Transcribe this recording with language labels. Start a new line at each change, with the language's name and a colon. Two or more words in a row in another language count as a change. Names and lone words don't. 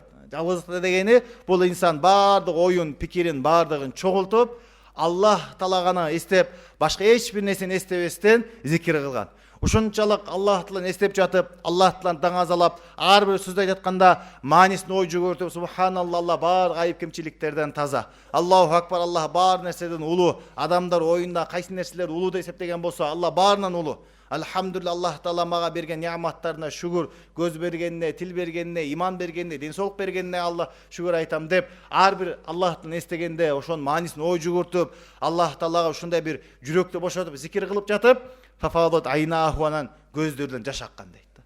Kyrgyz: Жалгыздыкта дегени бул инсан бардык оюн, пикирин бардыгын чогултуп, Аллах Тааланы эстеп, башка эч бир нерсени эстебестен зикир кылган. Ушунчалык Аллах Тааланы эстеп жатып, Аллах Тааланы таңазалап, ар бир сөздү айтканда маанисин ой жүгөртүп, субханалла, Аллах бар айып кемчиликтерден таза.
Arabic: الله أكبر,
Kyrgyz: Аллах бар нерседен улуу. Адамдар оюнда кайсы нерселер улуу деп эсептеген болсо, Аллах баарынан улуу. Алхамдулилла, Аллах Таала мага берген неаматтарына шүгүр, көз бергенине, тил бергенине, иман бергенине, денсаулык бергенине Аллах шүгүр айтам деп, ар бир Аллахтан эстегенде ошонун маанисин ой жүгөртүп, Аллах Таалага ушундай бир жүрөктү бошотуп, зикир кылып жатып,
Arabic: ففاضت عيناه,
Kyrgyz: анан көздөрүнөн жаш аккан дейт.